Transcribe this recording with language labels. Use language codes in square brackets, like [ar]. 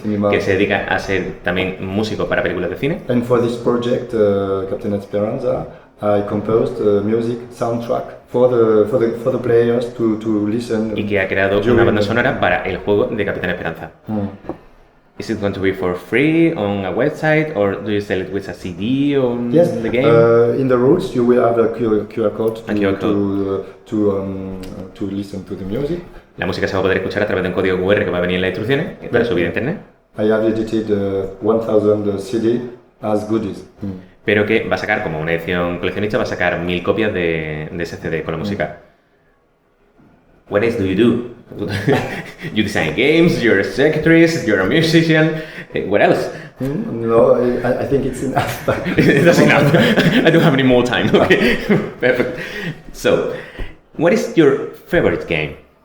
[es] Que se dedica a ser también músico para películas de cine. [en] And for this project, Captain Esperanza, I composed music soundtrack for the players to listen. [es] Y que ha creado una banda sonora para el juego de Capitán Esperanza. [en] Is it going to be for free on a website or do you sell it with a CD on the game? In the rules you will have a QR code to listen to the music. [es] La música se va a poder escuchar a través de un código QR que va a venir en las instrucciones para subir a internet. [en] I have edited 1000 CD as goodies. [es] Pero que va a sacar, como una edición coleccionista, va a sacar 1000 copias de ese CD con la música. [en] What else do you do? You design games, you're a secretarist, you're a musician. What else? No, I think it's enough. That's enough. I don't have any more time. Okay, perfect. So, what is your favorite game?